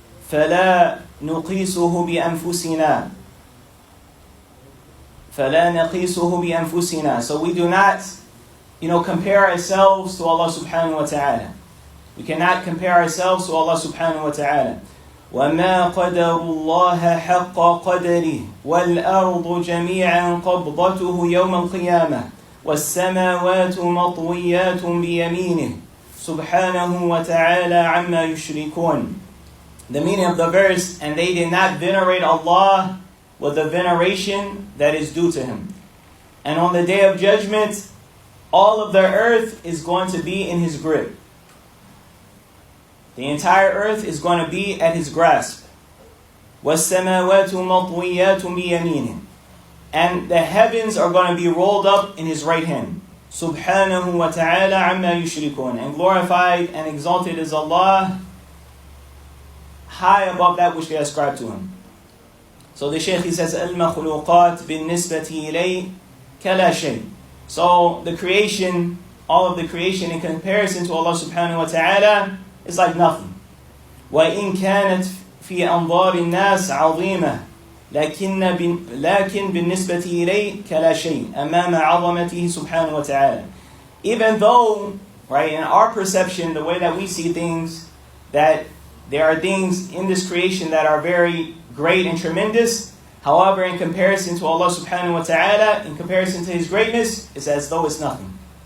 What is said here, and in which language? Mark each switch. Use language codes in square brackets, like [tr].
[ar] فَلَا نُقِيسُهُ بِأَنفُسِنَا. فَلَا نَقِيسُهُ بِأَنفُسِنَا. [en] So we do not, compare ourselves to Allah subhanahu wa ta'ala. We cannot compare ourselves to Allah subhanahu wa ta'ala. [ar] وَمَا قَدَرُ اللَّهَ حَقَّ قَدَرِهِ وَالْأَرْضُ جَمِيعًا قَبْضَتُهُ يَوْمَ الْقِيَامَةِ وَالسَّمَاوَاتُ مَطْوِيَّاتٌ بِيَمِينِهِ سُبْحَانَهُ وَتَعَالَى عَمَّا يُشْرِكُونَ. [en] The meaning of the verse, and they did not venerate Allah with the veneration that is due to him. And on the day of judgment, all of the earth is going to be in his grip. The entire earth is going to be at his grasp. [ar] وَالسَّمَاوَاتُ مَطْوِيَّاتٌ بِيَمِينِهِ. [en] And the heavens are going to be rolled up in his right hand. [ar] Subhanahu wa ta'ala amma yushrikun. [en] And glorified and exalted is Allah, high above that which they ascribe to him. So the Shaykh, he says, [ar] al-makhluqat bin-nisbati ilay kala shay. [en] So the creation, all of the creation in comparison to Allah subhanahu wa ta'ala is like nothing. [ar] وَإِن كَانَتْ فِي أَنظَارِ النَّاسِ عَظِيمَةً لكن بالنسبة إليه كلا شيء أمام عظمته سبحانه وتعالى. [en] Even though, right, in our perception, the way that we see things, that there are things in this creation that are very great and tremendous, however, in comparison to Allah subhanahu wa ta'ala, in comparison to His greatness, it's as though it's nothing.